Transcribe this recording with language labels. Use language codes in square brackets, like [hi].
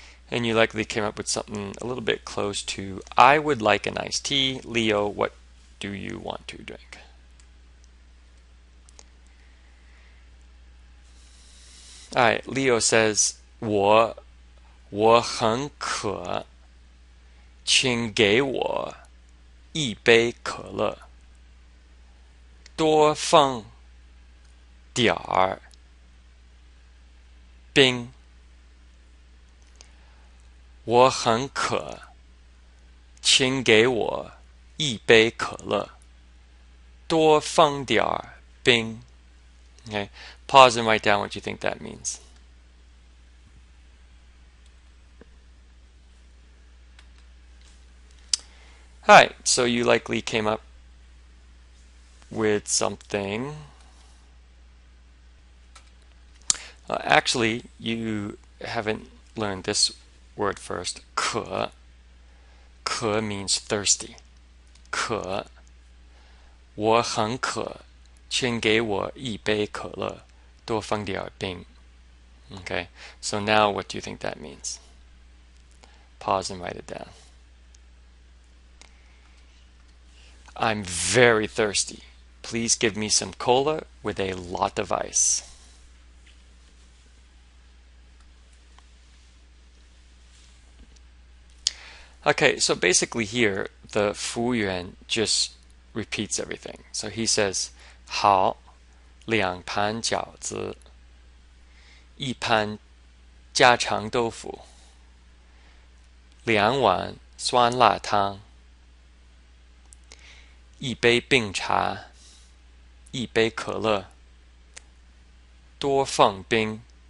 [en] And you likely came up with something a little bit close to, I would like an iced tea. Leo, what do you want to drink? All right, Leo says, [zh] 我很渴，请给我一杯可乐，多放点儿冰。我很渴，请给我一杯可乐，多放点儿冰。 [en] Okay, pause and write down what you think that means. Hi, so you likely came up with something. Actually, you haven't learned this word first. 渴 means thirsty. [zh] 渴我很渴，请给我一杯可乐，多放点冰。 [en] Okay, so now what do you think that means? Pause and write it down. I'm very thirsty. Please give me some cola with a lot of ice. Okay, so basically here, the 服务员 just repeats everything. So he says, [zh] 好，两盘饺子，一盘家常豆腐，两碗酸辣汤，一杯冰茶，一杯可乐，多放冰。